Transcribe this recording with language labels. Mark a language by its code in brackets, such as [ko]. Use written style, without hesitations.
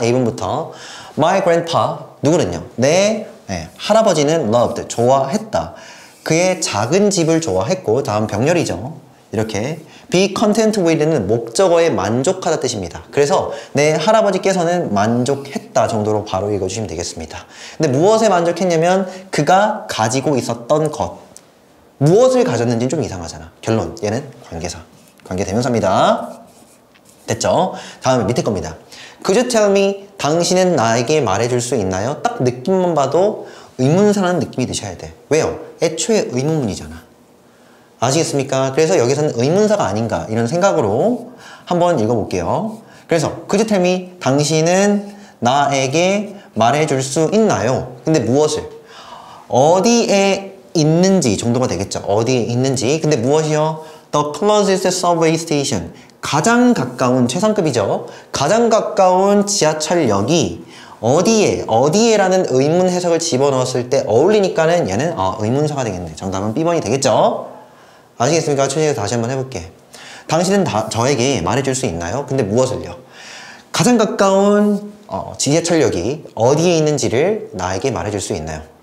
[ko] A번부터 My grandpa 누구는요? 내 할아버지는 loved 좋아했다. 그의 작은 집을 좋아했고 다음 병렬이죠. 이렇게 be content with는 목적어에 만족하다 뜻입니다. 그래서 내 할아버지께서는 만족했다 정도로 바로 읽어주시면 되겠습니다. 근데 무엇에 만족했냐면 그가 가지고 있었던 것 무엇을 가졌는지는 좀 이상하잖아. 결론 얘는 관계사 관계 대명사입니다. 됐죠? 다음에 밑에 겁니다. [en] Could you tell me [ko] 당신은 나에게 말해줄 수 있나요? 딱 느낌만 봐도 의문사라는 느낌이 드셔야 돼. 왜요? 애초에 의문문이잖아. 아시겠습니까? 그래서 여기서는 의문사가 아닌가 이런 생각으로 한번 읽어볼게요. 그래서 [en] Could you tell me [ko] 당신은 나에게 말해줄 수 있나요? 근데 무엇을? 어디에 있는지 정도가 되겠죠. 어디에 있는지. 근데 무엇이요? [en] The closest subway station. [ko] 가장 가까운 최상급이죠. 가장 가까운 지하철역이 어디에라는 의문 해석을 집어넣었을 때 어울리니까는 얘는 의문사가 되겠네. 정답은 B번이 되겠죠. 아시겠습니까? 천천히 다시 한번 해볼게. 당신은 저에게 말해줄 수 있나요? 근데 무엇을요? 가장 가까운 지하철역이 어디에 있는지를 나에게 말해줄 수 있나요?